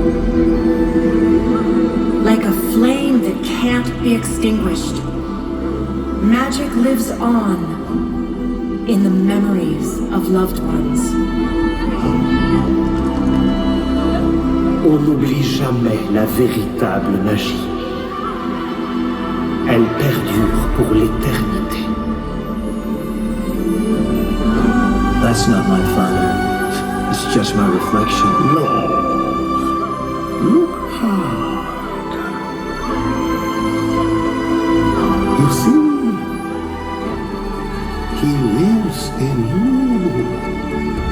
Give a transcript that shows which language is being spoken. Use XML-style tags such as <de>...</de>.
<en>Like a flame that can't be extinguished, magic lives on in the memories of loved ones.</en> <fr>On n'oublie jamais la véritable magie. Elle perdure pour l'éternité.</fr> <en>That's not my father. It's just my reflection.</en> <fr>Non,</fr> <en>Look hard. You see, he lives in you.</en>